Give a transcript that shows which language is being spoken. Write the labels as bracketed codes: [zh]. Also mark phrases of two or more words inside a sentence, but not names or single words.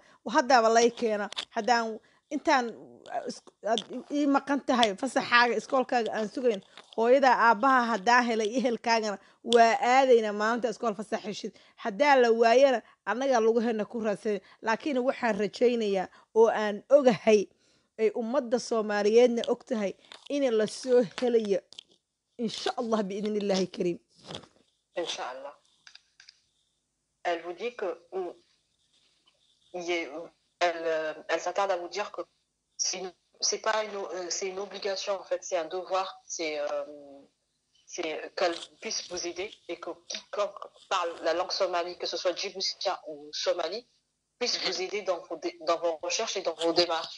[so] haddaaba lay keena haddaan intaan ii maqan tahay fasaxaaga iskoolkaaga aan sugayn hooyadaa aabbaha haddaa helay ehelkaagana waa aadaynaa maalinta iskool fasax heshid haddaa la waayana annagaa lagu hena ku raadsanay laakiin waxaan rajaynayaa oo aan ogahay ay ummadda soomaaliyeedna og tahay in la soo helayo [ar] إن شاء الله بإذن الله الكريم إن شاء الله [fr] elle vous dit que elle s'attarde à vous dire que c'est pas c'est une obligation en fait, c'est un devoir, c'est qu'elle puisse vous aider et que quiconque parle la langue somali, que ce soit djiboutien ou somali, puisse vous aider dans vos recherches et dans vos démarches.